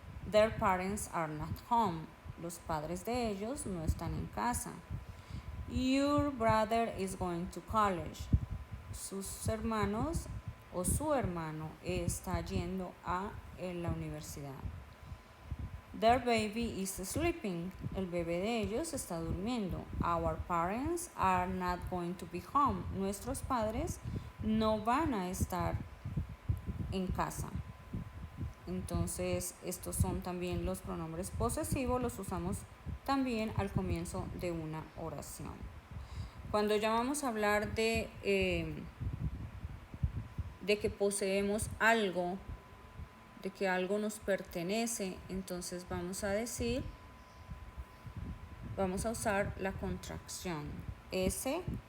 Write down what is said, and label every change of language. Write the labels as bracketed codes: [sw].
[en] Their parents are not home. [es] Los padres de ellos no están en casa. [en] Your brother is going to college. [es] Sus hermanos o su hermano está yendo a la universidad. [en] Their baby is sleeping. [es] El bebé de ellos está durmiendo. [en] Our parents are not going to be home. [es] Nuestros padres no van a estar en casa. Entonces, estos son también los pronombres posesivos, los usamos también al comienzo de una oración. Cuando ya vamos a hablar de que poseemos algo, de que algo nos pertenece, entonces vamos a usar la contracción S.